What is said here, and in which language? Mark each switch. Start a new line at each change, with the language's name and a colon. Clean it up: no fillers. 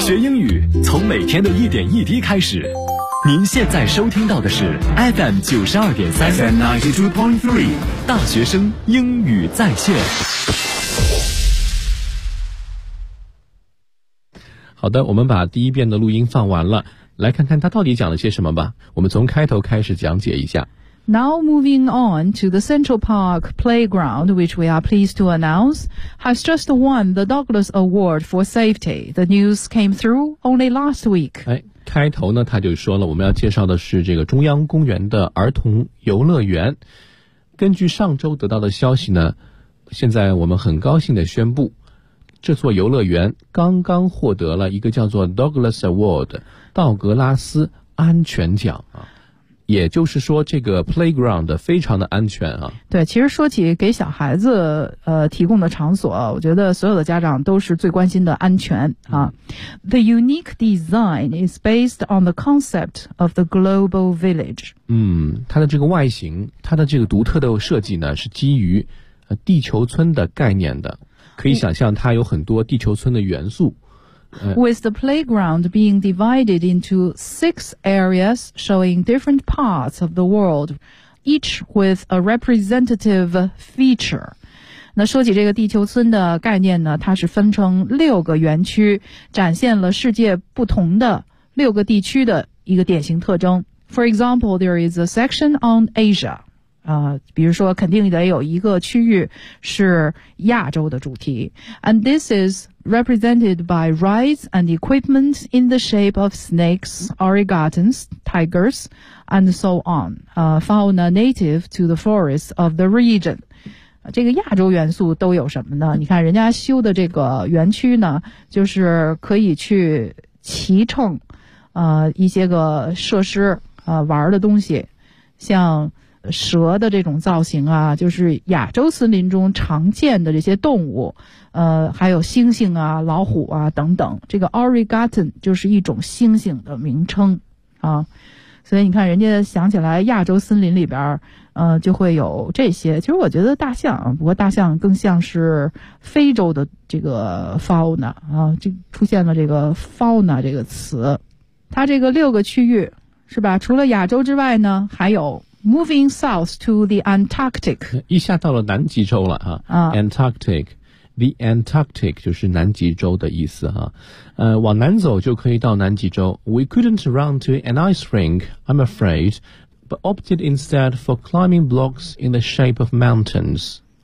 Chinese: 学英语从每天的一点一滴开始。您现在收听到的是 FM 92.3 FM 92.3 大学生英语在线。好的，我们把第一遍的录音放完了，来看看他到底讲了些什么吧。我们从开头开始讲解一下。
English: Now moving on to the Central Park Playground, which we are pleased to announce, has just won the Douglas Award for Safety. The news came through only last week.
Chinese: 哎，开头呢，他就说了，我们要介绍的是这个中央公园的儿童游乐园。根据上周得到的消息呢，现在我们很高兴地宣布这座游乐园刚刚获得了一个叫做 Douglas Award 道格拉斯安全奖啊，也就是说这个 playground 非常的安全啊。对，其实说起给小孩子提供的场所，我觉得所有的家长都是最关心的安全啊。
English: The unique design is based on the concept of the global village.
Chinese: 它的这个外形，它的这个独特的设计呢，是基于地球村的概念的。可以想象它有很多地球村的元素。
English: With the playground being divided into six areas showing different parts of the world, each with a representative feature.
Chinese: 那说起这个地球村的概念呢，它是分成六个园区，展现了世界不同的六个地区的一个典型特征。
English: For example, there is a section on Asia.
Chinese: 比如说肯定得有一个区域是亚洲的主题。
English: And this is represented by rides and equipment in the shape of snakes, origatons, tigers, and so on. Fauna native to the forests of the region.
Chinese: 这个亚洲元素都有什么呢？你看人家修的这个园区呢，就是可以去骑乘一些个设施玩的东西，像蛇的这种造型啊，就是亚洲森林中常见的这些动物，还有猩猩啊、老虎啊等等。这个 origaton 就是一种猩猩的名称啊，所以你看人家想起来亚洲森林里边，就会有这些。其实我觉得大象，不过大象更像是非洲的这个 fauna 啊，就出现了这个 fauna 这个词。它这个六个区域是吧？除了亚洲之外呢，还有。
English: Moving south to the Antarctic.
Chinese: 一下到了南极洲了哈。Antarctic. The Antarctic 就是南极洲的意思哈。往南走就可以到南极洲。
English: We couldn't run to an ice rink, I'm afraid, but opted instead for climbing blocks in the shape of mountains.